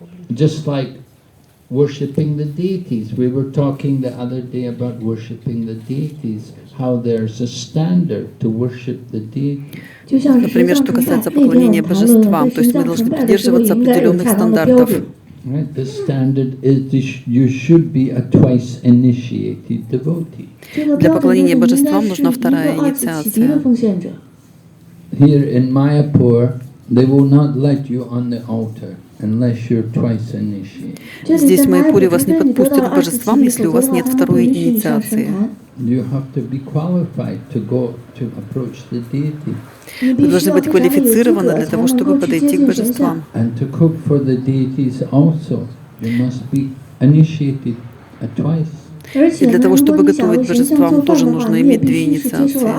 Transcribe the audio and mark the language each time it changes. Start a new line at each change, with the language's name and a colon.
English: Just like worshipping the deities. We were talking the other day about worshipping the deities, how there's a standard to worship the deities.
Russian: Например, что касается поклонения божествам, то есть мы должны придерживаться определенных стандартов.
English: Right? The standard is you should be a twice initiated devotee.
Russian: Для поклонения божествам нужна вторая инициация.
English: Here in Mayapur, they will not let you on the altar unless you're twice initiated.
Russian: Здесь в Майяпуре вас не подпустят к божествам, если у вас нет второй инициации.
English: You have to be qualified to go to approach the deity.
Russian: Вы должны быть квалифицированы для того, чтобы подойти к божествам.
English: And to cook for the deities also, you must be initiated twice.
Russian: И для того, чтобы готовить божествам, тоже нужно иметь две инициации.